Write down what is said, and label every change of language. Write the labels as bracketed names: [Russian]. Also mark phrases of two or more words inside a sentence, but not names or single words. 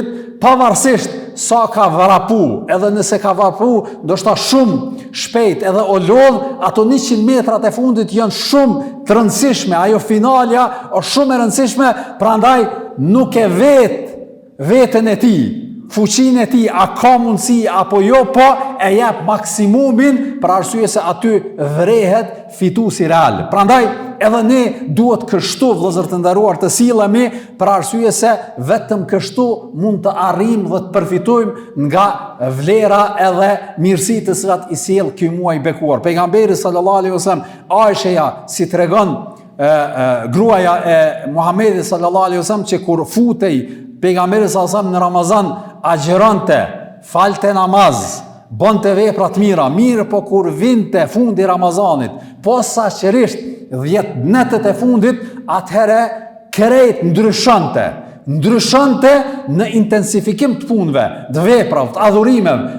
[Albanian] pavarësisht sa ka vrapu, edhe nëse ka vrapu ndoshta shumë shpejt edhe o lodh, ato 100 metrat e fundit janë shumë të rëndësishme, ajo finalja është shumë e rëndësishme, prandaj nuk e veten e tij, fuqinë e tij, a ka mundësi apo jo, po e jep maksimumin për arsye se aty vrehet fituesi real. Prandaj edhe ne duhet kështu, vëllezër të nderuar, të sillemi, për arsye se vetëm kështu mund të arrijmë dhe të përfitojmë nga vlera edhe mirësitë të cilat i sjell ky muaj bekuar. Pejgamberi [Arabic] صلى الله عليه وسلم, [Albanian] Aisha si tregon gruaja e Muhamedit [Arabic] صلى الله عليه وسلم, [Albanian] që kur futej pejgamberi [Arabic] صلى الله عليه وسلم [Albanian] në Ramazan, agjeronte, falte namaz, bënte vepra të mira, mirë po kur vinte fundi Ramazanit, posaçërisht 10 netët e fundit, atëherë krejt ndryshonte në intensifikim të punëve, të veprave, të adhurimeve.